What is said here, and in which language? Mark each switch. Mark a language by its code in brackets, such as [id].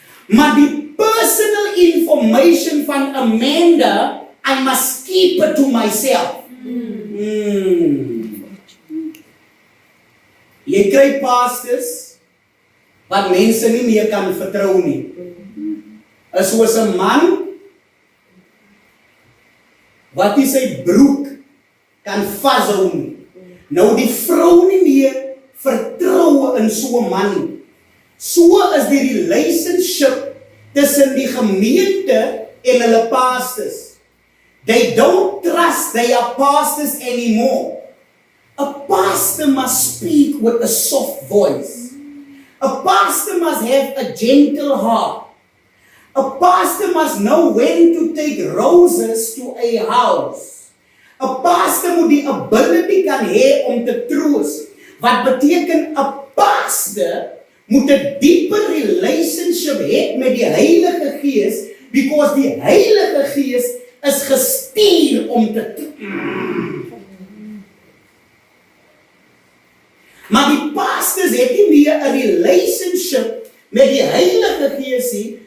[af] Maar die [en] personal information van Amanda, I must keep it to myself. [af] Jy kry pastors wat mense nie meer kan vertrou nie. Is soos 'n man wat nie sy broek kan vashou nie. Nou die vrou nie meer vertrou in so 'n man nie. So is die relationship tussen die gemeente en hulle pastors. [en] They don't trust their pastors anymore. A pastor must speak with a soft voice. A pastor must have a gentle heart. A pastor must know when to take roses to a house. [af] A pastor moet die ability kan hê om te troos. Wat beteken 'n pastor moet 'n dieper relationship hê met die Heilige Gees, because die Heilige Gees is gestuur om te Maar die pastors het nie meer 'n relationship met die Heilige Gees nie.